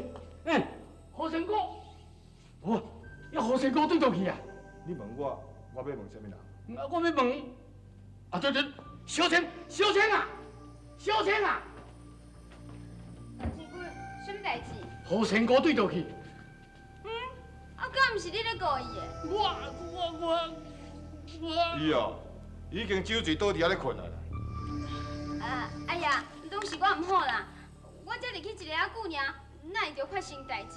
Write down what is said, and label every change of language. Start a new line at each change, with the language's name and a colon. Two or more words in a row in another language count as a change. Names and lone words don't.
Min Nan Chinese: 何成哥，哦，要何成哥对倒去啊？你问我，我要问什么人？我要问，啊对，小青啊，小青啊！老七棍，什么代志？何成哥对倒去？啊，敢毋是你咧故意的？我。伊哦，已经酒醉倒伫遐咧困啊啦。哎呀，拢是我唔好啦，我才入去一个仔久尔，哪会着发生代志？